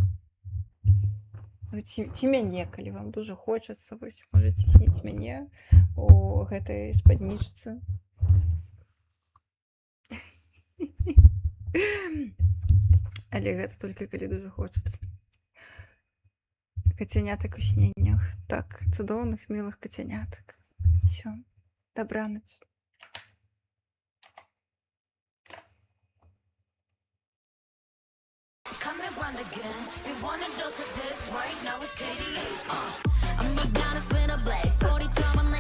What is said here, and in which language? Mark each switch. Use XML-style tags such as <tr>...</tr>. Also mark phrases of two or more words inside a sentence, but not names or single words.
<be>Ці мяне, калі вам дужа хочацца, вось можаце сніць мяне у гэтай спаднічцы. Але гэта толькі калі дужа хочацца. Кацянятак у сненнях. Так, цудоўных, мілых кацянятак. Всё, дабранач.</be> <en>Come and run again. You want a dose of this right now? It's KD. I'm a down to spin a blaze. 40</en>